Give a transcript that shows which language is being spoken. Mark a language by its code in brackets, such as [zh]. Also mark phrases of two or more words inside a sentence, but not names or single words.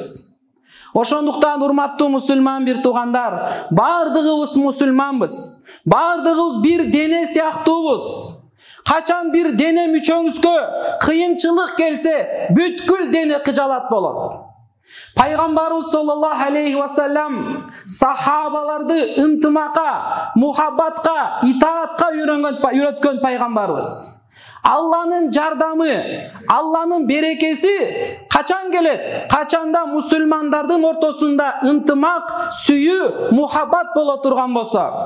[ky] Ошондуктан урматтуу мусулман бир туугандар, бардыгыбыз мусулманбыз. Бардыгыбыз бир дене сыяктуубуз. Качан бир дене мүчөңүзгө кыйынчылык келсе, бүткүл дене кыжалат болот. Пайгамбарыбыз [ar] صلى الله عليه وسلم [ky] сахабаларды ынтымакка, мухаббатка, итаатка үйрөткөн пайгамбарыбыз. Алланын жардамы, Алланын берекеси качан келет? Качанда мусулмандардын ортосунда ынтымак, сүйүү, мухаббат боло турган болсо.